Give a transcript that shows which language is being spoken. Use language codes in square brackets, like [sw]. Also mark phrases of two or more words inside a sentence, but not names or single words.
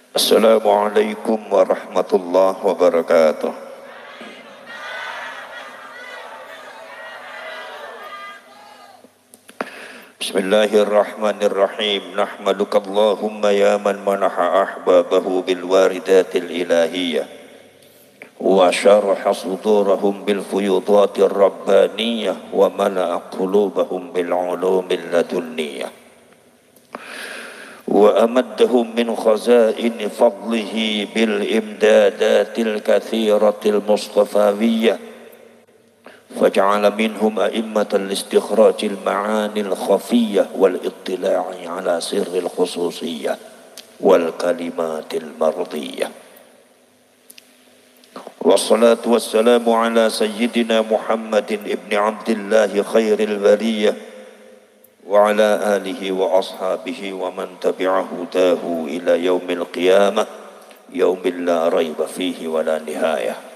[ar] السلام عليكم ورحمة الله وبركاته. بسم الله الرحمن الرحيم. نحمدك اللهم يا من منح أحبابه بالواردات الإلهية وشرح صدورهم بالفيوضات الربانية وملأ قلوبهم بالعلوم اللدنية وأمدهم من خزائن فضله بالإمدادات الكثيرة المصطفوية فاجعل منهم أئمة لاستخراج المعاني الخفية والاطلاع على سر الخصوصية والكلمات المرضية. والصلاة والسلام على سيدنا محمد ابن عبد الله خير البرية وعلى آله وأصحابه ومن تبعه دهو إلى يوم القيامة يوم لا ريب فيه ولا نهاية.